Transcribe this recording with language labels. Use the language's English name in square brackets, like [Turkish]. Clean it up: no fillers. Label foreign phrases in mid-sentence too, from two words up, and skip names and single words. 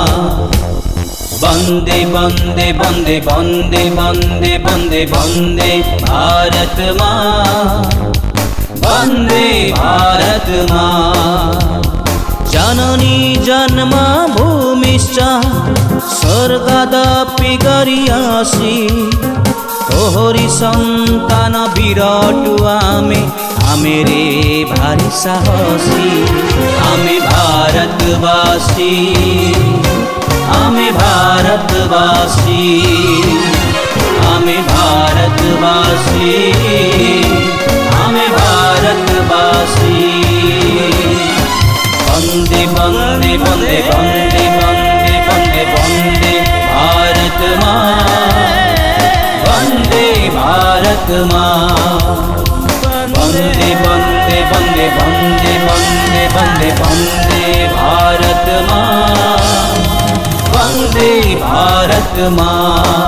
[Hindi] वंदे वंदे वंदे वंदे वंदे वंदे वंदे भारत माँ, वंदे भारत माँ। [Sanskrit] जननी जन्मभूमिश्च स्वर्गादपि गरियासि, [Odia] ତୋହରି ସନ୍ତାନ ବିରାଟ ଆମେ ରେ ଭାରି ସାହସୀ। ଆମେ ଭାରତବାସୀ, ଆମେ ଭାରତବାସୀ, ଆମେ ଭାରତବାସୀ, ଆମେ ଭାରତବାସୀ, आमे भारतवासी, आमे भारतवासी। [Hindi] वंदे वंदे वंदे वंदे वंदे वंदे वंदे भारत माँ, वंदे भारत माँ। वंदे वंदे वंदे वंदे वंदे वंदे वंदे भारत माँ, वंदे भारत माँ।